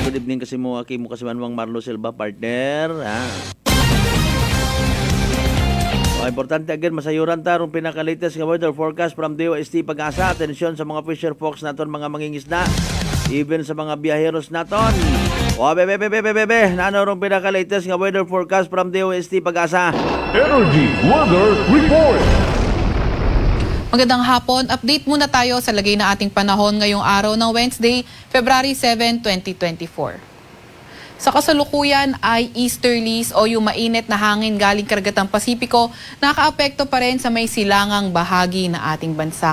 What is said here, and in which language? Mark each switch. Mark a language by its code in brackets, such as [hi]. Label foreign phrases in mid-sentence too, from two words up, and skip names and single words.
[akl] Good evening kasi mo kasimanwang Marlo Silva partner ha. Importante again, masayuran tarong pinaka-latest nga [en] weather forecast [akl] from DOST Pag-asa. Atensyon sa mga [en] fisher folks [akl] naton, mga mangingisda, even sa mga biyaheros naton. Bebe, nano rong pinaka-latest nga [en] weather forecast [akl] from DOST Pag-asa. Energy Weather Report. [tl] Magandang hapon. Update muna tayo sa lagay na ating panahon ngayong araw ng Wednesday, February 7, 2024. Sa kasalukuyan ay easterlies o yung mainit na hangin galing karagatang Pasipiko nakaapekto pa rin sa may silangang bahagi na ating bansa.